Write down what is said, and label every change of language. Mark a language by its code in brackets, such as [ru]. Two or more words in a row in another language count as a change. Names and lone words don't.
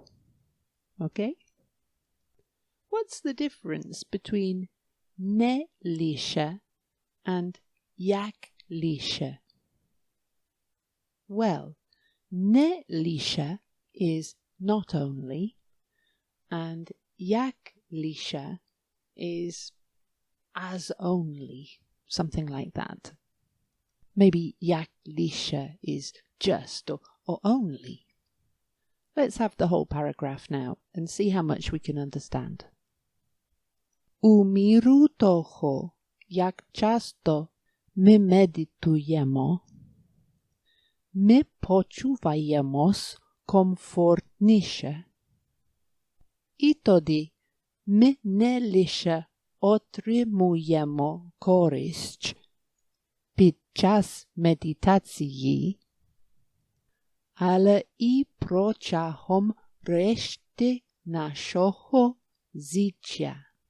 [en] Okay? What's the difference between [uk] не лише [en] and [uk] як лише? [en] Well, [uk] не лише [en] is not only, and [uk] як лише [en] is as only, something like that. Maybe [uk] як лише [en] is just or only. Let's have the whole paragraph now and see how much we can understand. [uk] У міру того, як часто ми медитуємо, ми почуваємось комфортніше. І тоді ми не лише отримуємо користь під час медитації, але і протягом решти нашого життя.